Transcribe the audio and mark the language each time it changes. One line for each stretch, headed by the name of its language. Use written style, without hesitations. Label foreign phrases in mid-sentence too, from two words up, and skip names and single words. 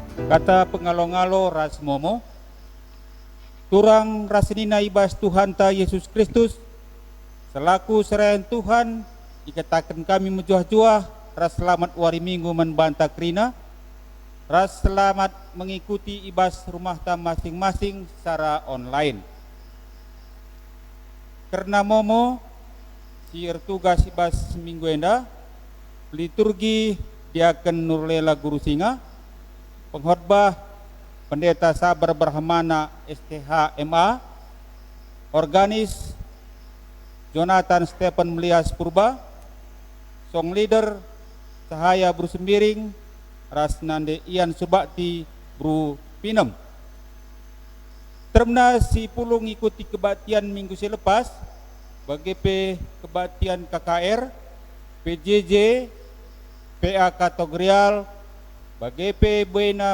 Batak Karo: Kata pengalo-ngalo ras momo, turang rasenina ibas Tuhan ta Yesus Kristus, selaku serayan Tuhan, dikatakan kami menjuah-juah, ras selamat wari minggu membanta krina, ras selamat mengikuti ibas rumah ta masing-masing
Indonesian: secara online.
Batak Karo: Karena momo, siar tugas ibas minggu enda, liturgi diaken Nurlela Guru Singa, pengkhotbah Pendeta Sabar Brahmana STH MA, organis Jonathan Stephen Melias Purba, song leader Cahaya Bru Sembiring, Rasnande Ian Subakti Bru Pinem. Termna si pulung ikuti
Indonesian: kebaktian minggu selepas,
Batak Karo: bagi kebaktian KKR, PJJ, PA Kategorial, bagi buena